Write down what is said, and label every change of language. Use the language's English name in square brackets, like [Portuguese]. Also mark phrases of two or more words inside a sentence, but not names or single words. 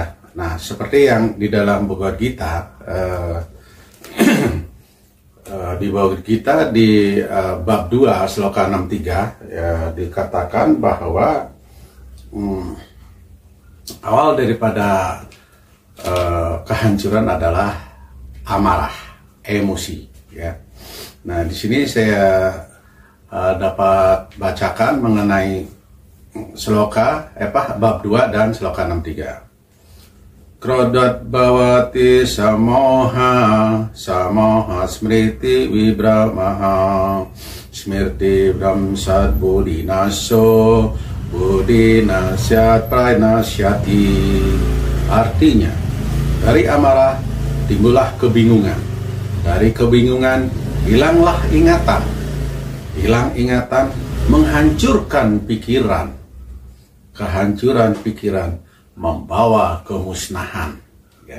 [Indonesian] Nah, seperti yang di dalam Bhagavad Gita, di Bhagavad Gita di bab 2 sloka 63 ya, dikatakan bahwa awal daripada kehancuran adalah amarah, emosi ya. Nah, di sini saya dapat bacakan mengenai sloka bab 2 dan sloka 63. [Sanskrit] क्रोधात् भवति सम्मोहः, सम्मोहात् स्मृतिविभ्रमः, स्मृतिभ्रंशात् बुद्धिनाशो, बुद्धिनाशात् प्रणश्यति. [Indonesian] Artinya, dari amarah timbullah kebingungan, dari kebingungan hilanglah ingatan, hilang ingatan menghancurkan pikiran, kehancuran pikiran membawa kemusnahan ya.